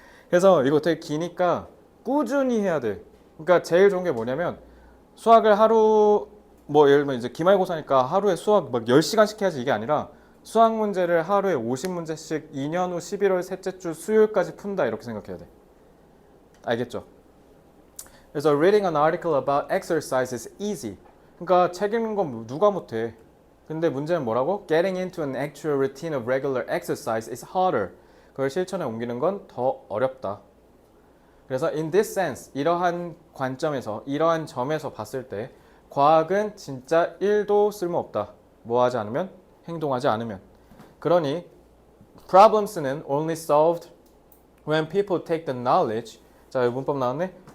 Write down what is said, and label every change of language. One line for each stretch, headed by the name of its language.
Korean: 그래서 이거 되게 기니까 꾸준히 해야 돼. 그러니까 제일 좋은 게 뭐냐면 수학을 하루 예를 들면 이제 기말고사니까 하루에 수학 막 10시간씩 해야지 이게 아니라 수학 문제를 하루에 50문제씩 2년 후 11월 셋째 주 수요일까지 푼다 이렇게 생각해야 돼. 알겠죠? 그래서
English: reading an article about exercise is easy.
Korean: 그러니까 책 읽는 건 누가 못해. 근데 문제는 뭐라고?
English: Getting into an actual routine of regular exercise is harder.
Korean: 그걸 실천에 옮기는 건 더 어렵다. 그래서
English: in this sense,
Korean: 이러한 관점에서, 이러한 점에서 봤을 때 과학은 진짜 1도 쓸모없다. 뭐 하지 않으면? 행동하지 않으면. 그러니 problems는
English: only solved when people take the knowledge.
Korean: 자, 여기 문법 나왔네.